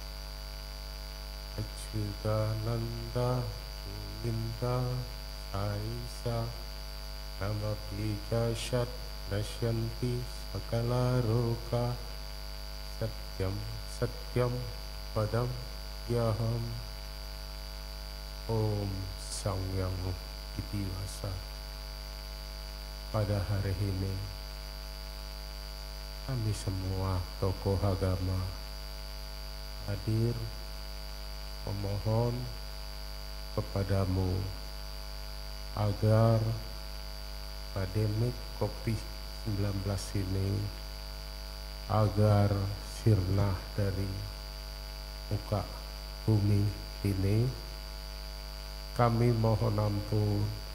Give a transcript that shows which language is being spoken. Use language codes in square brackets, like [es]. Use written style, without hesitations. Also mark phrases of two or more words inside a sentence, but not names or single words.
[sa] Achyutananda Govinda Saisa Nama Pijashat Nasyanti Sakala Roka Satyam Satyam Padam Yaham. Om Sang Yang Itiwasa. [id] Pada hari ini kami semua tokoh agama hadir memohon kepadamu agar pandemi COVID-19 ini agar sirna dari muka bumi ini, kami mohon ampun